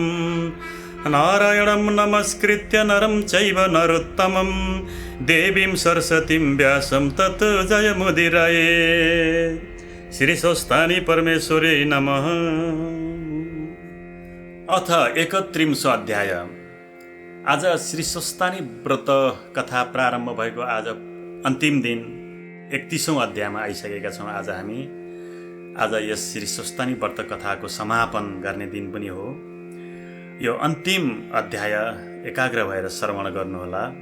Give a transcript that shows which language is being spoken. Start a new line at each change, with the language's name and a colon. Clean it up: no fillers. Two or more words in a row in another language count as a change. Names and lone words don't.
Sanskrit: नारायणं नमस्कृत्य नरं चैव नरोत्तमं देवीं सरस्वतीं व्यासं तत् जयमुदीरये। श्री स्वस्तानि परमेश्वरे नमः। अथ 31 अध्याय।
Nepali: आज श्री स्वस्तानि व्रत कथा प्रारम्भ भएको आज अन्तिम दिन 31औं अध्यायमा आइसकेका छौँ। आज हामी यस श्री स्वस्तानि व्रत कथाको समापन गर्ने दिन पनि हो। यो अन्तिम अध्याय एकाग्र भएर श्रवण गर्नुहोला।